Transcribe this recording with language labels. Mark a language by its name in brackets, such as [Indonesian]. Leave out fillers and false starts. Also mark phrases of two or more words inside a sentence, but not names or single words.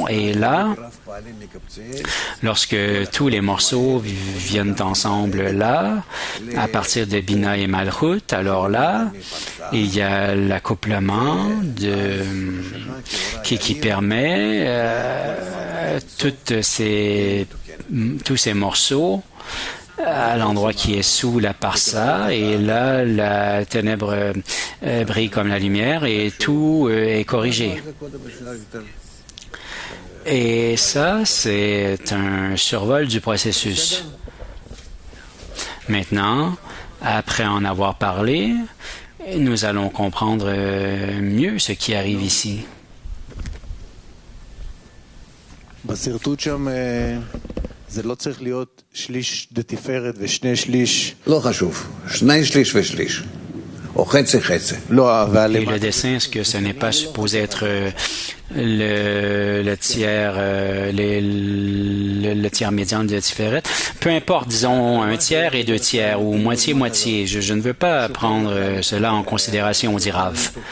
[French] Et là, lorsque tous les morceaux viennent ensemble là, à partir de Bina et Malchut, alors là, il y a l'accouplement qui permet tous ces morceaux à l'endroit qui est sous la Parsa, et là, la ténèbre brille comme la lumière et tout est corrigé. Et ça, c'est un survol du processus. Maintenant, après en avoir parlé, nous allons comprendre mieux ce qui arrive ici. [Hebrew] זה לא צריך להיות שליש דתפארת ושני שליש. לא חשוב, שני שליש ושליש. או חצי חצי. לא, [French] Et le dessin, est-ce que ce n'est pas supposé être le tiers, le tiers médian de Tiferet? Peu importe, disons un tiers et deux tiers, ou moitié-moitié. Je ne veux pas prendre cela en considération, dit Rav.